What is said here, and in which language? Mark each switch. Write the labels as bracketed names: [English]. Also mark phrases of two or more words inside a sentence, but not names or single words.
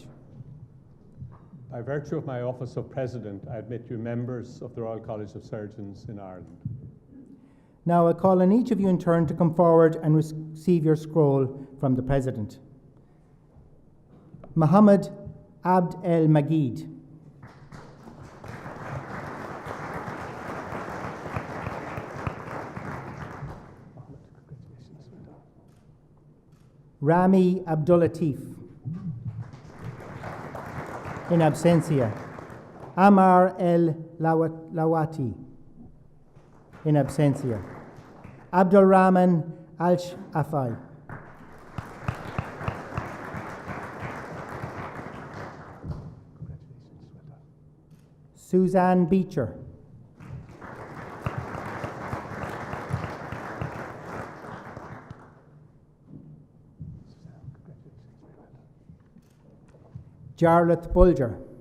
[English] By virtue of my office of President, I admit you members of the Royal College of Surgeons in Ireland. Now I call on each of you in turn to come forward and receive your scroll from the President. Mohammed Abd El Magid. Rami Abdul Latif. In absentia, Amar El Lawati. In absentia, Abdul Rahman Al Afai. Suzanne Beecher. Jarlath Bulger.